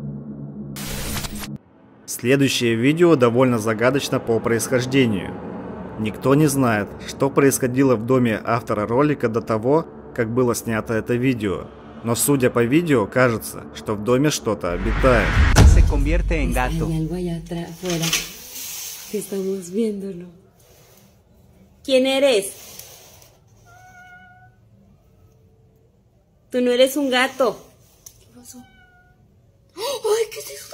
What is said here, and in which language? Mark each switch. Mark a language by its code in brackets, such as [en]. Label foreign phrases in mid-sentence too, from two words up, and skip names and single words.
[ru] Следующее видео довольно загадочно по происхождению. Никто не знает, что происходило в доме автора ролика до того, как было снято это видео. Но судя по видео, кажется, что в доме что-то обитает. [es] Se convierte en gato. Hay algo allá afuera que estamos viéndolo. ¿Quién eres? Tú no eres un gato. ¿Qué pasó? ¡Ay, qué es eso!